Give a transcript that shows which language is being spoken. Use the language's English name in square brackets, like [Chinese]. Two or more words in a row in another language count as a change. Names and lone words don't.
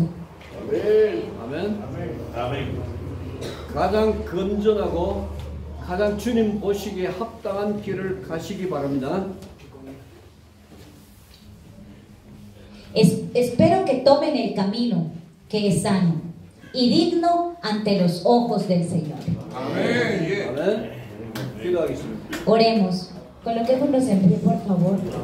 [Korean] 아멘. 아멘. 가장 건전하고 가장 주님 보시기에 합당한 길을 가시기 바랍니다. [Spanish] Espero que tomen el camino que es sano y digno ante los ojos del Señor. [Korean] 아멘. 아멘. 기도하겠습니다. [Spanish] Oremos. Coloquémonos en pie, por favor.